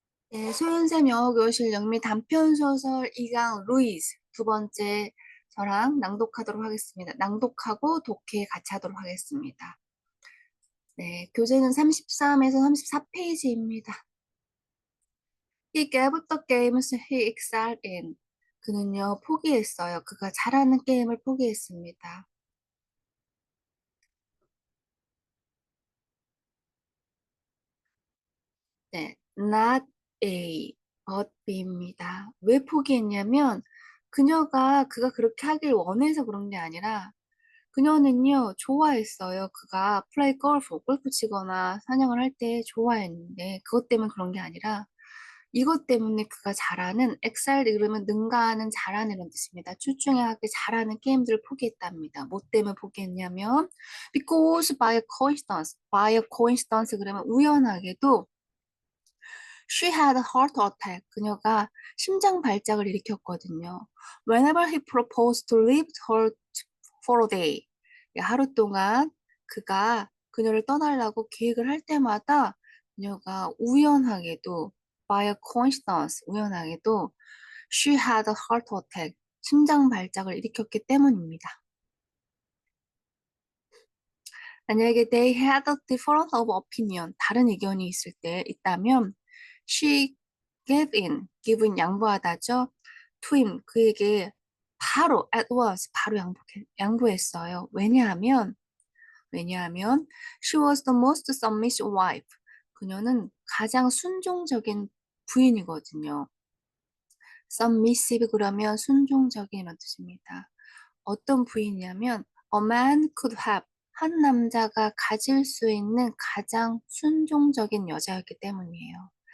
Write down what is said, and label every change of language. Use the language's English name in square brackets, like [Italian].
[Korean] 네, 소윤쌤 영어교실 영미 단편소설 2강 루이즈 두 번째 저랑 낭독하도록 하겠습니다. 낭독하고 독해 같이 하도록 하겠습니다. 네, 교재는 33에서 34페이지입니다. [English] He gave up the games he excelled in. [Korean] 그는요, 포기했어요. 그가 잘하는 게임을 포기했습니다. 네, not A, but B입니다. 왜 포기했냐면, 그가 그렇게 하길 원해서 그런 게 아니라, 그녀는요, 좋아했어요. 그가 플레이 골프 치거나 사냥을 할 때 좋아했는데, 그것 때문에 그런 게 아니라, 이것 때문에 그가 잘하는, 엑셀 그러면 능가하는 잘하는 이런 뜻입니다. 출중하게 잘하는 게임들을 포기했답니다. 뭐 때문에 포기했냐면, [English] because by a coincidence [Korean] 그러면 우연하게도, [English] she had a heart attack. [Korean] 그녀가 심장 발작을 일으켰거든요. [English] Whenever he proposed to leave her for a day. [Korean] 하루 동안 그녀를 떠나려고 계획을 할 때마다 그녀가 우연하게도 [English] by a coincidence [Korean] 우연하게도 [English] she had a heart attack [Korean] 심장 발작을 일으켰기 때문입니다. 만약에 [English] they had a difference of opinion [Korean] 다른 의견이 있다면 [English] she gave in givein [Korean] 양보하다죠. [English] to him [Korean] 그에게 바로 [English] at once [Korean] 바로 양보했어요. 왜냐하면 [English] she was the most submissive wife. [Korean] 그녀는 가장 순종적인 부인이거든요. submissive 그러면 순종적인이라는 뜻입니다. 어떤 부인이냐면 [English] a man could have [Korean] 한 남자가 가질 수 있는 가장 순종적인 여자였기 때문이에요.